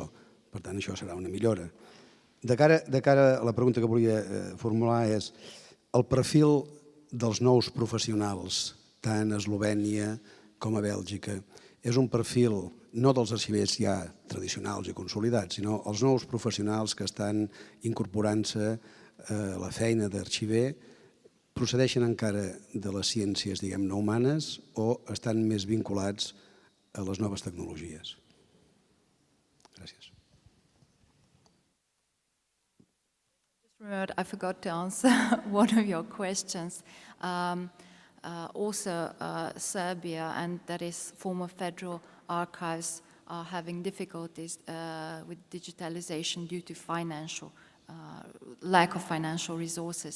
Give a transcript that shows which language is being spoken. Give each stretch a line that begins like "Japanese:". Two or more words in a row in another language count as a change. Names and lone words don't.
Catalan: Per tant, això serà una millora. De cara a la pregunta que volia formular és el perfil dels nous professionals, tant a Eslovènia com a Bèlgica, és un perfil no dels arxivers ja tradicionals i consolidats, sinó els nous professionals que estan incorporant-se a la feina d'arxiver, procedeixen encara de les ciències, diguem-ne, humanes o estan més vinculats a les noves tecnologies? Gràcies.
English: Remembered, I forgot to answer one of your questions. Also, Serbia, and that is former federal archives, are having difficulties with digitalization due to lack of financial resources.